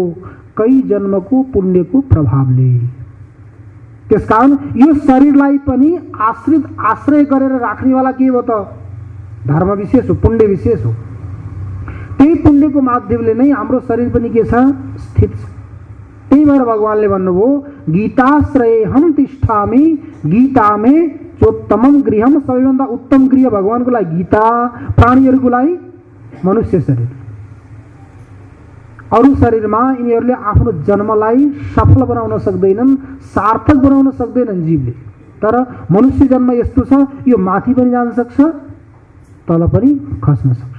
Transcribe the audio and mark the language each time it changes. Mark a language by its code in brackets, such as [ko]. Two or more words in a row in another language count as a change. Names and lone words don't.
[ne] कई जन्मको पुण्यको प्रभावले। त्यसकारण यो शरीरलाई पनि आश्रित आश्रय गरेर राख्नेवाला के हो त? धर्म विशेष हो, पुण्य विशेष हो। त्यही पुण्यको माध्यमले नै हाम्रो शरीर पनि के छ? स्थित छ। त्यही भएर भगवानले भन्नुभयो [sa] गीताश्रये हम तिष्ठामि गीतामे चोत्तमम गृहम। [ne] सबैभन्दा उत्तम गृह भगवानको लागि गीता, प्राणीहरूको लागि मनुष्य शरीर। अरू शरीरमा यिनीहरूले आफ्नो जन्मलाई सफल बनाउन सक्दैनन्, सार्थक बनाउन सक्दैनन् जीवले। तर मनुष्य जन्म यस्तो छ, यो माथि पनि जान सक्छ, तल पनि खस्न सक्छ।